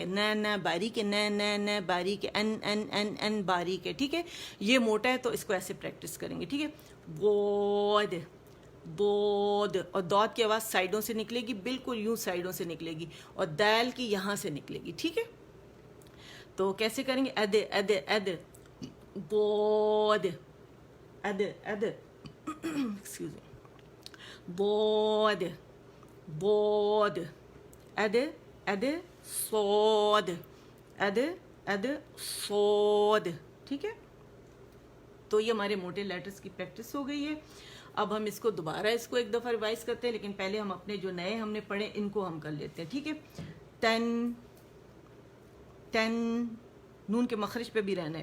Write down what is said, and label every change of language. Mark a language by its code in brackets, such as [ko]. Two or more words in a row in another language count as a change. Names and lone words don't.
[ur] نہ باریک ہے, نہ باریک ہے, ان باریک ہے, ٹھیک ہے. یہ موٹا ہے تو اس کو ایسے پریکٹس کریں گے, ٹھیک ہے. بود بود. اور دود کی آواز سائڈوں سے نکلے گی, بالکل یوں سائڈوں سے نکلے گی, اور دال کی یہاں سے نکلے گی, ٹھیک ہے. تو کیسے کریں گے؟ اد بود اد [en] excuse me, بود بود اد صاد اد صاد, [ur] ٹھیک ہے. تو یہ ہمارے موٹے لیٹرز کی پریکٹس ہو گئی ہے. اب ہم اس کو دوبارہ ایک دفعہ ریوائز کرتے ہیں, لیکن پہلے ہم اپنے جو نئے ہم نے پڑھے ان کو ہم کر لیتے ہیں, ٹھیک ہے. تن نون کے مخرج پہ بھی رہنا ہے.